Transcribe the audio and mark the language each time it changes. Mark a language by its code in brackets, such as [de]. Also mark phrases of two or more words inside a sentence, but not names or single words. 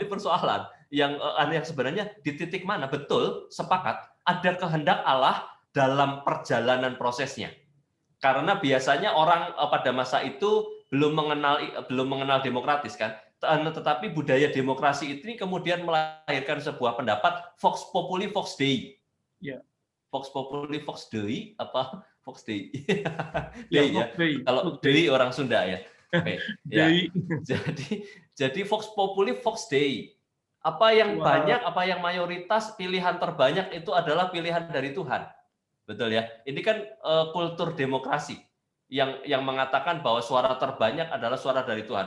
[id] ini persoalan yang sebenarnya di titik mana betul sepakat ada kehendak Allah dalam perjalanan prosesnya. Karena biasanya orang pada masa itu belum mengenal demokratis kan, tetapi budaya demokrasi ini kemudian melahirkan sebuah pendapat [la] Vox Populi Vox Dei. [id] Ya. [la] Vox Populi Vox Dei apa Vox Dei? [id] Ya, Dei ya. [la] Vox Dei. [id] Kalau Dei orang Sunda ya. Oke, ya. Dei. Jadi [la] Vox Populi Vox Dei. [id] Apa yang Wah. banyak, apa yang mayoritas pilihan terbanyak itu adalah pilihan dari Tuhan. Betul ya. Ini kan kultur demokrasi yang mengatakan bahwa suara terbanyak adalah suara dari Tuhan.